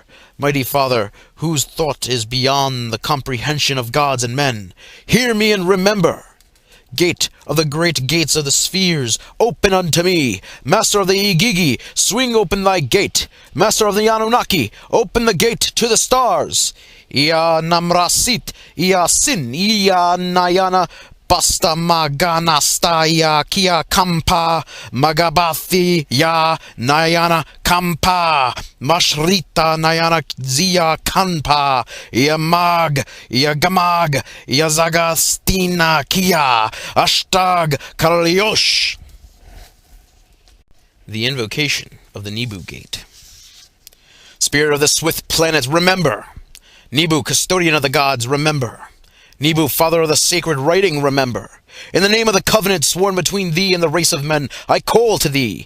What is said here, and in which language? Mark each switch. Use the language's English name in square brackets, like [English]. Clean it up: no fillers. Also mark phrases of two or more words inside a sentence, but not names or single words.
[English] Mighty Father, whose thought is beyond the comprehension of gods and men, hear me and remember. Gate of the great gates of the spheres, open unto me. Master of the Igigi, swing open thy gate. Master of the Anunnaki, open the gate to the stars. Ia namrasit, ia sin, ia nayana, basta maganasta, ia kia kampa, magabathi, ya nayana kampa, mashrita nayana zia kanpa, ia mag, ia gamag, ia zagastina kia, ashtag kalyosh. The invocation of the Nibu Gate. Spirit of the swift planet, remember. Nibu, custodian of the gods, remember. Nibu, father of the sacred writing, remember. In the name of the covenant sworn between thee and the race of men, I call to thee.